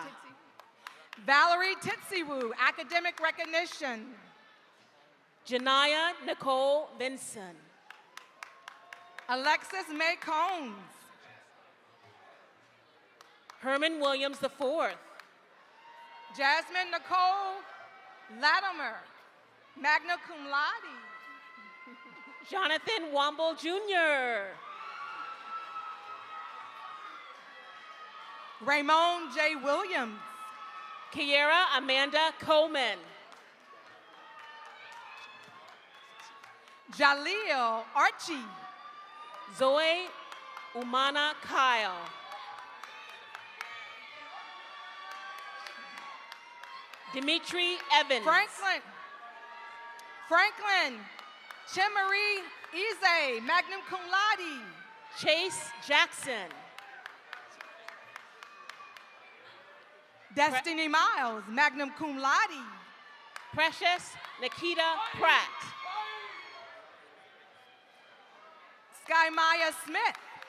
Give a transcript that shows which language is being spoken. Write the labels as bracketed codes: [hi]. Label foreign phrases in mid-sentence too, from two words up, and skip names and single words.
[en] Valerie Titsiwu, academic recognition. Janaya Nicole Vinson. Alexis May Combs. Herman Williams IV. Jasmine Nicole Latimer, [la] magna cum laude. [en] Jonathan Womble Jr. Raymond J. Williams. Kiera Amanda Coleman. Jaleel Archie. Zoe Umana Kyle. Dimitri Evans. Franklin Chimarie Ize, [la] magna cum laude. [en] Chase Jackson. Destiny Miles, [la] magna cum laude. [en] Precious Nikita Pratt. Sky Maya Smith.